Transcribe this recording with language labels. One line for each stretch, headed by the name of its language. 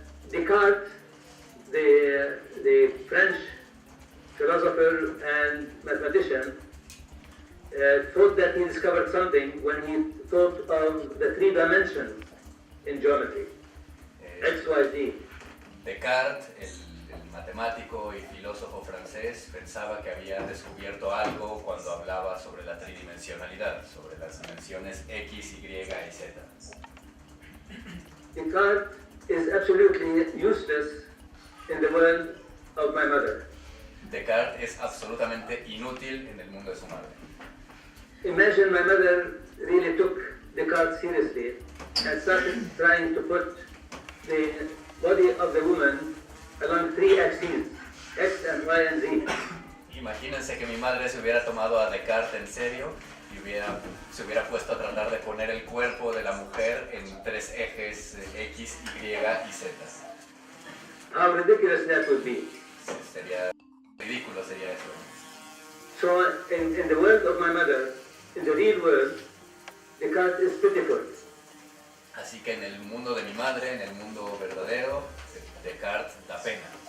English: Descartes, the French philosopher and mathematician, thought that he discovered something when he thought of the 3 dimensions in geometry, X, Y, Z.
Spanish: Descartes, el matemático y filósofo francés, pensaba que había descubierto algo cuando hablaba sobre la tridimensionalidad, sobre las dimensiones X, Y y Z.
English: Descartes is absolutely useless in the world of my mother.
Spanish: Descartes es absolutamente inútil en el mundo de su madre.
English: Imagine my mother really took Descartes seriously and started trying to put the body of the woman along 3 axes, X and Y and Z.
Spanish: Imagínense que mi madre se hubiera tomado a Descartes en serio y se hubiera puesto a tratar de poner el cuerpo de la mujer en 3 ejes X, Y y Z.
English: How ridiculous that would be.
Spanish: Sería ridículo, sería eso.
English: So in the world of my mother, in the real world, Descartes is pitiful.
Spanish: Así que en el mundo de mi madre, en el mundo verdadero, Descartes da pena.